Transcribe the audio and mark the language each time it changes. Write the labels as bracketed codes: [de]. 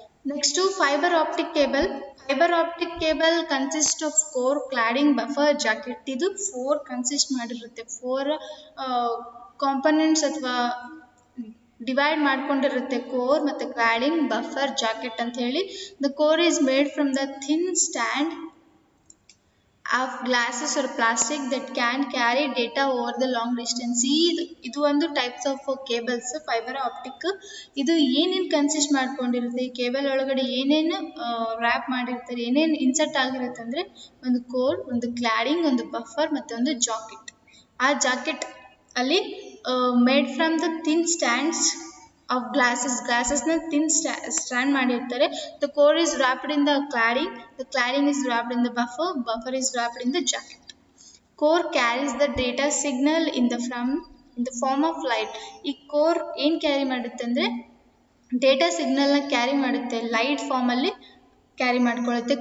[en] Next fibre optic cable. Fibre optic cable consist of core, cladding, buffer, jacket. [kn] ಇದು 4 consist ಮಾಡಿರುತ್ತೆ. 4 components ಅಥವಾ divide ಮಾಡ್ಕೊಂಡಿರುತ್ತೆ, core ಮತ್ತು cladding, buffer, jacket ಅಂತ ಹೇಳಿ. [en] The core is made from the thin stand of glasses or plastic that can carry data over the long distance. [kn] ಇದು ಒಂದು types of cables fibre optic. ಇದು ಏನೇನು consist ಮಾಡ್ಕೊಂಡಿರುತ್ತೆ, ಈ cable ಒಳಗಡೆ ಏನೇನು ರ್ಯಾಪ್ ಮಾಡಿರ್ತಾರೆ, ಏನೇನು ಇನ್ಸರ್ಟ್ ಆಗಿರುತ್ತೆ ಅಂದರೆ ಒಂದು ಕೋರ್, ಒಂದು ಕ್ಲಾಡಿಂಗ್, ಒಂದು ಬಫರ್ ಮತ್ತು ಒಂದು ಜಾಕೆಟ್. ಆ ಜಾಕೆಟ್ ಅಲ್ಲಿ [en] Made from the thin strands of glasses na thin strand ಮಾಡಿರ್ತಾರೆ. The core is wrapped in the cladding is wrapped in the buffer is wrapped in the jacket. Core carries the data signal in the form of light. [kn] ಈ core ಏನು carry ಮಾಡುತ್ತೆ ಅಂದರೆ data ಸಿಗ್ನಲ್ನ carry ಮಾಡುತ್ತೆ, light ಫಾರ್ಮಲ್ಲಿ carry ಮಾಡ್ಕೊಳ್ಳುತ್ತೆ.